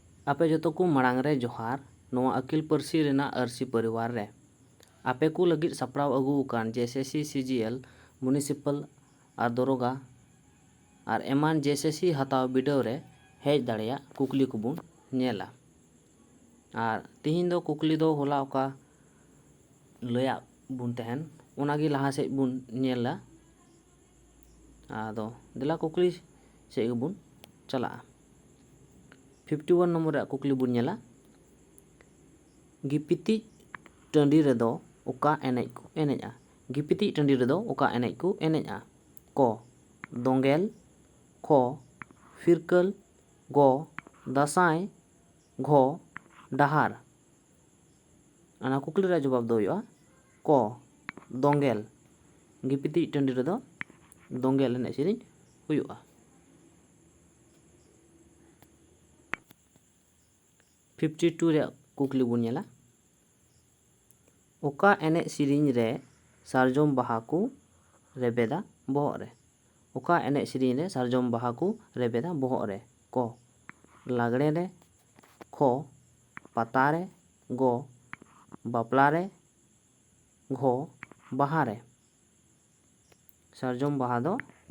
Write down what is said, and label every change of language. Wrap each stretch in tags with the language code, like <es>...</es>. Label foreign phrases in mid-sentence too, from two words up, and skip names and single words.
<sat>आपे जोतो को मांग रे जोहार नोआ अकिल पार्सी रेना आरसी परिवार रे आपे को लगित सपड़ाव अगू कान जेएसएससी सीजीएल म्युनिसिपल और दरोगा और एमान जेएसएससी हताव बिडाव रे हेज दाड़िया कुकली को बुन नेला और तिहिन दो कुकली दो होला ओका लया बुन तहन ओनागी लहा से बुन नेला आदो दिला कुकली से बुन चला 51 नंबर कुकली बुन नेला गिपिति टंडी रेदो ओका एनेज को एनेजा गिपिति टंडी रेदो ओका एनेज को एनेजा को दोंगेल खो फिरकल गो दासाई घो डाहार आना कुकली रे जवाब दो हुआ को दोंगेल गिपिति टंडी रेदो दोंगेल एनेज सेरिन हुआ 52 रे कुकली बुन नेला ओका एनेज सेरिन रे सारजोम बाहा को रेबेदा बोहर रे ओका एनेज सेरिन रे सारजोम बाहा को रेबेदा बोहर रे को लागड़े रे खो पता रे गो बापला रे घो बाहा रे सारजोम बाहा दो</sat>